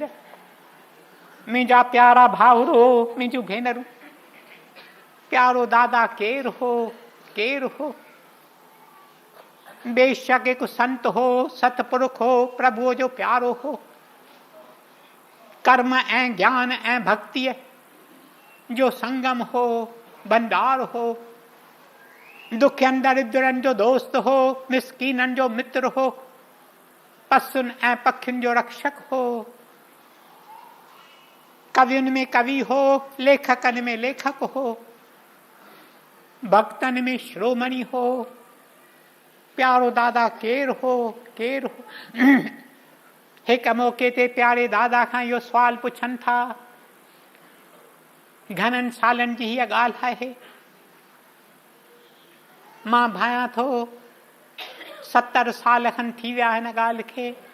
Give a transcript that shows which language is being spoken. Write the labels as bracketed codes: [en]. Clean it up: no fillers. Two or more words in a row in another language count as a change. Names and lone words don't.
[sd] मुंहिंजा प्यारा भाउरो, मुंहिंजूं भेनरूं, प्यारो दादा केरु हो, केरु हो। बेशक हिकु संत हो, सतपुरुष हो, प्रभुअ जो प्यारो हो। कर्म ऐं ज्ञान ऐं भक्तीअ जो संगम हो, भंडार हो। दुखियनि दरिद्रनि जो दोस्त हो, मिसकीननि जो मित्र हो, पसुनि ऐं पखियुनि जो रक्षक हो। कवियुनि में कवि हो, लेखकनि में लेखक हो, भक्तनि में श्रोमणी हो। प्यारो दादा केरु हो, केरु हो। हिकु मौके ते प्यारे दादा खां इहो सुवाल पुछनि था, घणनि सालनि जी हीअ ॻाल्हि आहे। मां भायां थो 70 साल खनि थी विया हिन ॻाल्हि खे।